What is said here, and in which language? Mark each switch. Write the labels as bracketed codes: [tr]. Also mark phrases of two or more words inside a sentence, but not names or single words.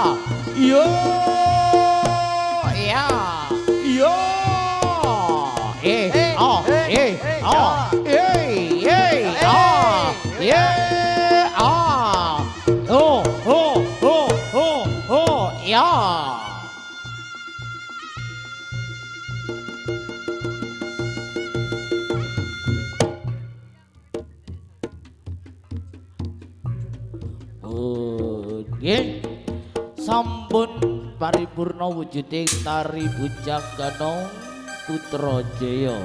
[jv] Yo, ya, yo, oh, oh, yeah, oh, yeah. Nggih. Sampun paripurna wujuding tari bujang ganong Putra Jaya.